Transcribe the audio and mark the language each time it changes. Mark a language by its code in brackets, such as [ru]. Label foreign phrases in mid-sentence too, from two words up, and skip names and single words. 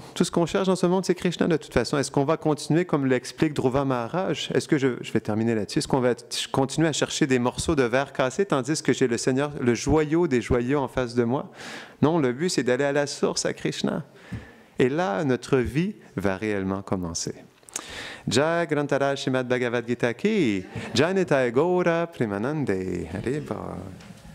[fr] Tout ce qu'on cherche dans ce monde, c'est Krishna de toute façon. Est-ce qu'on va continuer, comme l'explique Dhruva Maharaj? Est-ce que je vais terminer là-dessus? Est-ce qu'on va continuer à chercher des morceaux de verre cassés tandis que j'ai le Seigneur, le joyau des joyaux en face de moi? Non, le but, c'est d'aller à la source, à Krishna. Et là, notre vie va réellement commencer. [hi] जय ग्रन्थराज श्रीमद् भगवद् गीता की, जय निताई गौर प्रेमानन्दे. [fr] Allez, bah.